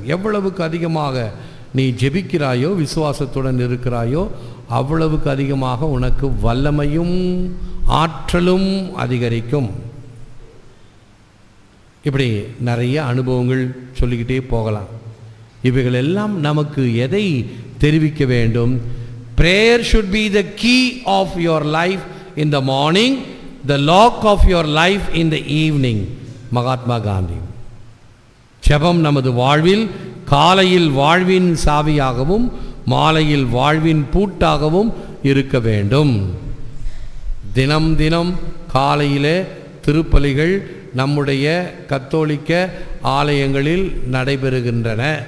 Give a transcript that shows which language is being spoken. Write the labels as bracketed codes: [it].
[ta] எவ்வளவுக்கு அதிகமாக நீ ஜெபிக்கிறாயோ, விசுவாசத்துடன் இருக்கிறாயோ, அவ்வளவுக்கு அதிகமாக உனக்கு வல்லமையும் ஆற்றலும் அதிகரிக்கும். இப்படி நிறைய அனுபவங்கள் சொல்லிக்கிட்டே போகலாம். இவைகள் எல்லாம் நமக்கு எதை தெரிவிக்க வேண்டும்? [en] Prayer should be the key of your life in the morning, the lock of your life in the evening. [ta] Mahatma Gandhi. ஜெபம் நமது வாழ்வில் காலையில் வாழ்வின் சாவியாகவும் மாலையில் வாழ்வின் பூட்டாகவும் இருக்க வேண்டும். தினம் தினம் காலையிலே திருப்பலிகள் நம்முடைய கத்தோலிக்க ஆலயங்களில் நடைபெறுகின்றன.